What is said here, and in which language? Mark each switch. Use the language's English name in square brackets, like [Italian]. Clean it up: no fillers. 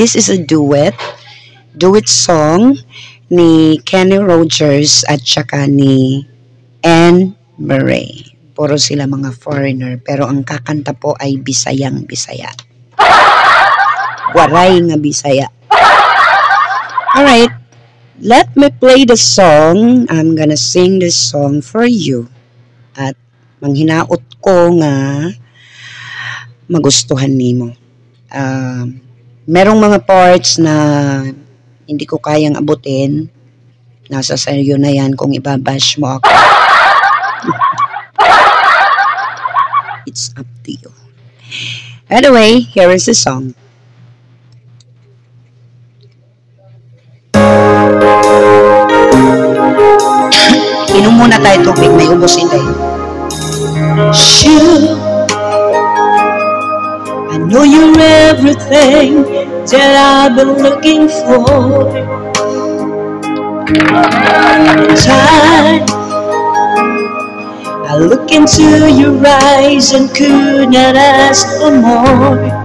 [English] This is a duet song ni Kenny Rogers [Filipino] at saka ni [English] Anne Murray. [Filipino] Puro sila mga foreigner pero ang kakanta po ay Bisayang Bisaya. [Waray] Waray nga Bisaya. [English] Alright, let me play the song. I'm gonna sing this song for you. [Cebuano] At manghinaot ko nga magustuhan nimo. [Filipino] Merong mga parts na hindi ko kayang abutin. Nasa sayo na yan kung ibabash mo ako. [English] It's up to you. Anyway, here is the song. [Filipino] Inom muna tayo tubig, may ubusin tayo. [English] Shoot, I know you're everything that I've been looking for. Time, I look into your eyes and could not ask for more.